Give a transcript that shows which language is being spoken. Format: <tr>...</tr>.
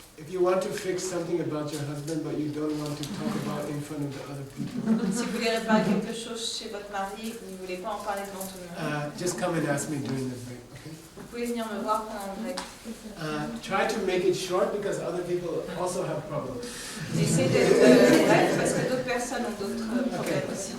<en>if you want to fix something about your husband but you don't want to talk about in front of the other people,</en> <fr>si vous voulez réparer quelque chose chez votre mari et que vous ne voulez pas en parler devant tout le monde,</fr> <en>just come and ask me during the break, okay?</en> <fr>vous pouvez venir me voir pendant le break.</fr> <en>Try to make it short because other people also have problems.</en> <fr>Essayez d'être bref parce que d'autres personnes ont d'autres problèmes aussi.</fr>